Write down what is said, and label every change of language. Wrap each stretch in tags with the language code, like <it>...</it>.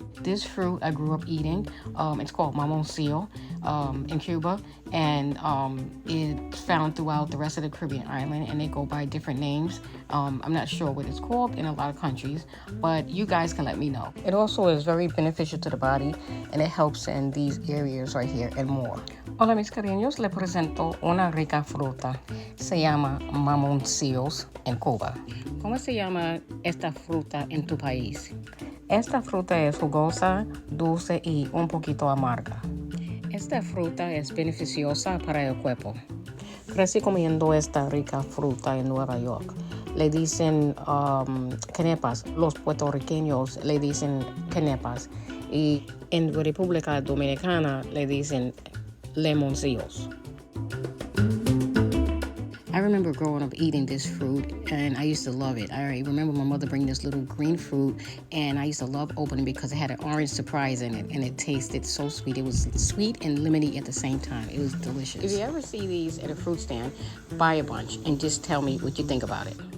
<en>This fruit I grew up eating. It's called Mamoncillo in Cuba, and it's found throughout the rest of the Caribbean island, and they go by different names. I'm not sure what it's called in a lot of countries, but you guys can let me know. It also is very beneficial to the body, and it helps in these areas right here and more.</en> <es>Hola mis cariños, le presento una rica fruta. Se llama Mamoncillos en Cuba. ¿Cómo se llama esta fruta en tu país? Esta fruta es jugosa, dulce y un poquito amarga. Esta fruta es beneficiosa para el cuerpo. Crecí comiendo esta rica fruta en Nueva York. Le dicen quenepas. Los puertorriqueños le dicen quenepas. Y en República Dominicana le dicen lemoncillos.</es> <en>I remember growing up eating this fruit, and I used to love it. I remember my mother bringing this little green fruit, and I used to love opening because it had an orange surprise in it, and it tasted so sweet. It was sweet and lemony at the same time. It was delicious. If you ever see these at a fruit stand, buy a bunch and just tell me what you think about it.</en>